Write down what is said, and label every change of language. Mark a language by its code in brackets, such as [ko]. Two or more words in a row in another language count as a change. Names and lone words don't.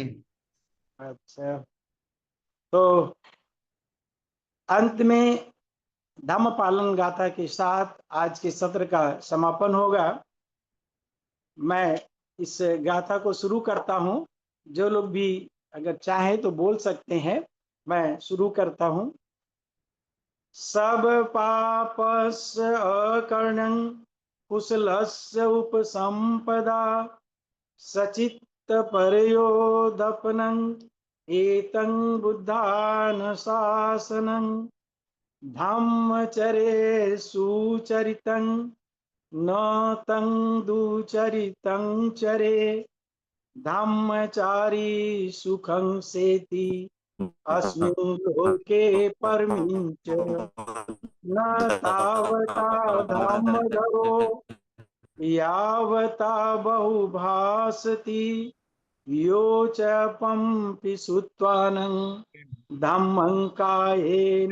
[hi] अच्छा, तो अंत में धम्म पालन गाथा के साथ आज के सत्र का समापन होगा। मैं इस गाथा को शुरू करता हूं। जो लोग भी अगर चाहे तो बोल सकते हैं। मैं शुरू करता हूं। [pi] सब पापस्य अकर्णं कुशलस्य उपसंपदा सचित्त परयोदपनं एतं बुद्धानुशासनं धम्मचरे सुचरितं न तं दुचरितं चरे धम्मचारी सुखं सेति अस्मिन् लोके परमिं च न तावता धम्मधरो यावता बहुभासति यो च पंपि सुत्वानं धम्मं कायेन